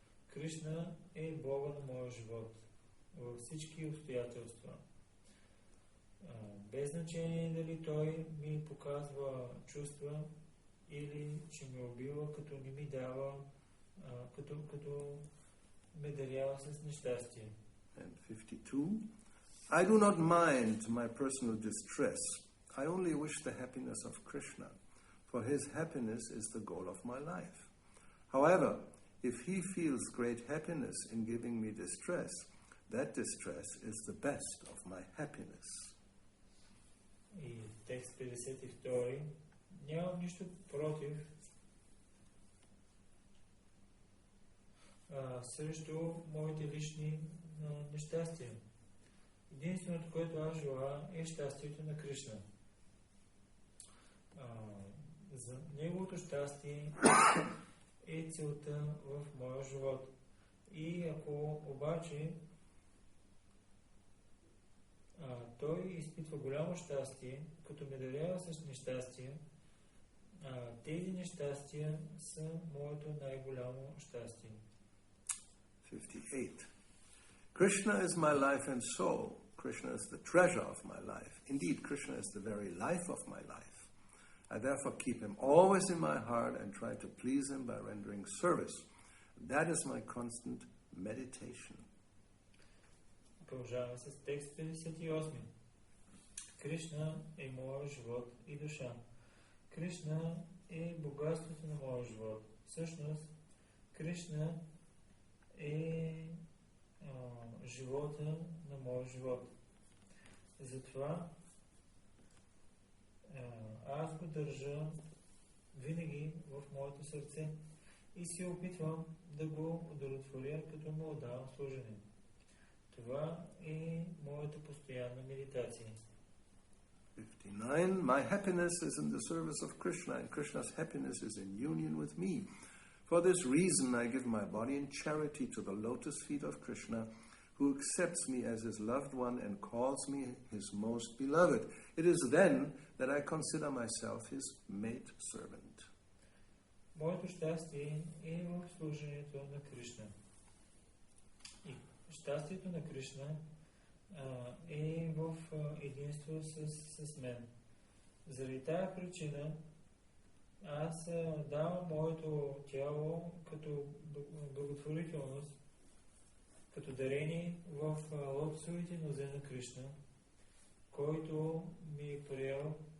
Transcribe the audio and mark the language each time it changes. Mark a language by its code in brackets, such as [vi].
[bg] Кришна е Бога на моя живот във всички обстоятелства. Без значение дали той ми показва чувства или че ме убива, като не ми дава, като ме дарява с нещастие. [en] And 52. I do not mind my personal distress. I only wish the happiness of Krishna, for his happiness is the goal of my life. However, if he feels great happiness in giving me distress, that distress is the best of my happiness. [bg] И текст 52. Нямам нищо против срещу моите лични нещастия. Единственото, което аз желая, е щастието на Кришна. За неговото щастие е целта в моя живот. И ако обаче той изпитва голямо щастие, като ме дарява с нещастие, тези нещастия са моето най-голямо щастие. [en] 58. Krishna is my life and soul. Krishna is the treasure of my life. Indeed, Krishna is the very life of my life. I therefore keep him always in my heart and try to please him by rendering service. That is my constant meditation. [bg] Продължаваме с текст 58. Кришна е моят живот и душа. Кришна е богатството на моя живот. Всъщност, Кришна е живота на моя живот. Затова аз го държа винаги в моето сърце и се опитвам да го удовлетворя, като му отдавам служене. Това е моята постоянна медитация. [en] 59. My happiness is in the service of Krishna, and Krishna's happiness is in union with me. For this reason, I give my body in charity to the lotus feet of Krishna, who accepts me as his loved one and calls me his most beloved. It is then that I consider myself his maid servant. [bg] Моето щастие е в служението на Кришна. И щастието на Кришна е в единство с мен. Заради тая причина аз давам моето тяло като благотворителност, като дарение в лотосовите нозе на Кришна, който ми е приел